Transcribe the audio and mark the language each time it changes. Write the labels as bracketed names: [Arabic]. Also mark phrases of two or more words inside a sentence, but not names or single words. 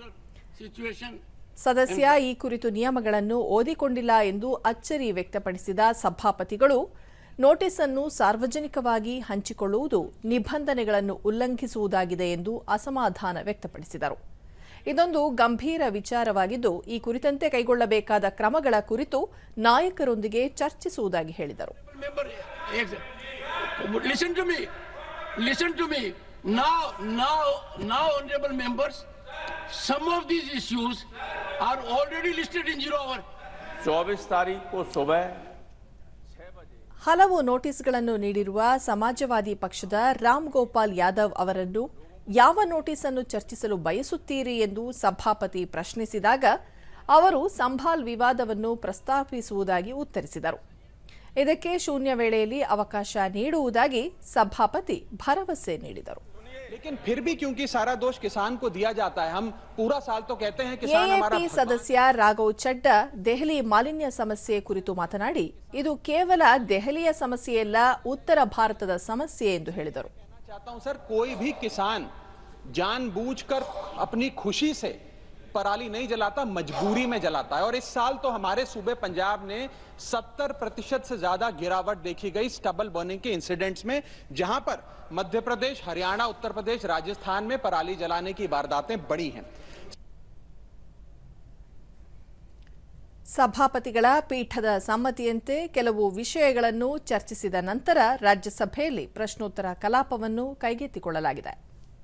[Kannada] ಸದಸ್ಯ ಈ ಕುರಿತು ನಿಯಮಗಳನ್ನು ಓದಿಕೊಂಡಿಲ್ಲ ಎಂದು ಅಚ್ಚರಿ ವ್ಯಕ್ತಪಡಿಸಿದ ಸಭಾಪತಿಗಳು ನೋಟಿಸ್ ಅನ್ನು ಸಾರ್ವಜನಿಕವಾಗಿ ಹಂಚಿಕೊಳ್ಳುವುದು ನಿಬಂಧನೆಗಳನ್ನು ಉಲ್ಲಂಘಿಸುವುದಾಗಿದೆ ಎಂದು ಅಸಮಾಧಾನ ವ್ಯಕ್ತಪಡಿಸಿದರು. ಇದೊಂದು ಗಂಭೀರ ವಿಚಾರವಾಗಿದ್ದು ಈ ಕುರಿತಂತೆ ಕೈಗೊಳ್ಳಬೇಕಾದ ಕ್ರಮಗಳ ಕುರಿತು ನಾಯಕರೊಂದಿಗೆ ಚರ್ಚಿಸುವುದಾಗಿ ಹೇಳಿದರು. [English] Some of these issues are already listed in 0 hour. [Hindi] 24 तारीख को सुबह 6 बजे [Kannada] ಹಲವು ನೋಟಿಸ್ಗಳನ್ನು ನೀಡಿರುವ ಸಮಾಜವಾದಿ ಪಕ್ಷದ ರಾಮ್ ಗೋಪಾಲ್ ಯಾದವ್ ಅವರನ್ನು ಯಾವ ನೋಟಿಸ್ ಅನ್ನು ಚರ್ಚಿಸಲು ಬಯಸುತ್ತೀರಿ ಎಂದು ಸಭಾಪತಿ ಪ್ರಶ್ನಿಸಿದಾಗ ಅವರು ಸಂಭಾಲ್ ವಿವಾದವನ್ನು ಪ್ರಸ್ತಾಪಿಸುವುದಾಗಿ ಉತ್ತರಿಸಿದರು. ಇದಕ್ಕೆ ಶೂನ್ಯ ವೇಳೆಯಲ್ಲಿ ಅವಕಾಶ ನೀಡುವುದಾಗಿ ಸಭಾಪತಿ ಭರವಸೆ ನೀಡಿದರು. [Hindi] लेकिन फिर भी क्योंकि सारा दोष किसान को दिया जाता है, हम पूरा साल तो कहते हैं किसान हमारा। [Kannada] ಎಎಪಿ ಸದಸ್ಯ ರಾಘವ್ ಚಡ್ಡಾ ದೆಹಲಿ ಮಾಲಿನ್ಯ ಸಮಸ್ಯೆ ಕುರಿತು ಮಾತನಾಡಿ ಇದು ಕೇವಲ ದೆಹಲಿಯ ಸಮಸ್ಯೆಯಲ್ಲ, ಉತ್ತರ ಭಾರತದ ಸಮಸ್ಯೆ ಎಂದು ಹೇಳಿದರು. [Hindi] चाहता हूं सर, कोई भी किसान जानबूझकर अपनी खुशी से पराली नहीं जलाता, मजबूरी में जलाता है। और इस साल तो हमारे सूबे पंजाब ने 70% से ज्यादा गिरावट देखी गई [English] stubble burning [Hindi] के इंसिडेंट्स में, जहां पर मध्य प्रदेश, हरियाणा, उत्तर प्रदेश, राजस्थान में पराली जलाने की वारदातें बढ़ी हैं. [Kannada] ಸಭಾಪತಿಗಳ ಪೀಠದ ಸಮ್ಮತಿಯಂತೆ ಕೆಲವು ವಿಷಯಗಳನ್ನು ಚರ್ಚಿಸಿದ ನಂತರ ರಾಜ್ಯಸಭೆಯಲ್ಲಿ ಪ್ರಶ್ನೋತ್ತರ ಕಲಾಪವನ್ನು ಕೈಗೆತ್ತಿಕೊಳ್ಳಲಾಗಿದೆ.